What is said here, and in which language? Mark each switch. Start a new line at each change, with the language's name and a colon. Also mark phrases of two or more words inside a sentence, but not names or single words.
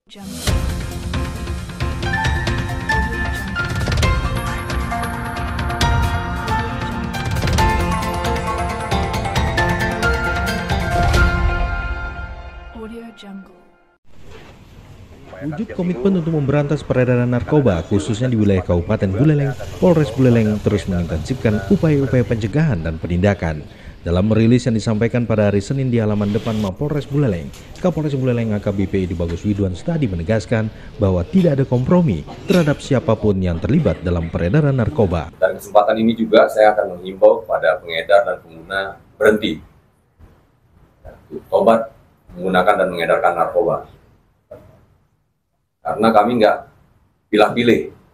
Indonesian: Jungle. Audio Jungle. Wujud komitmen untuk memberantas peredaran narkoba, khususnya di wilayah Kabupaten Buleleng, Polres Buleleng terus mengintensifkan upaya-upaya pencegahan dan penindakan. Dalam merilis yang disampaikan pada hari Senin di halaman depan Mapolres Buleleng, Kapolres Buleleng AKBP Edi Bagus Widwan Stadi menegaskan bahwa tidak ada kompromi terhadap siapapun yang terlibat dalam peredaran narkoba. Dan kesempatan ini juga saya akan menghimbau kepada pengedar dan pengguna berhenti tobat menggunakan dan mengedarkan narkoba. Karena kami nggak pilih-pilih.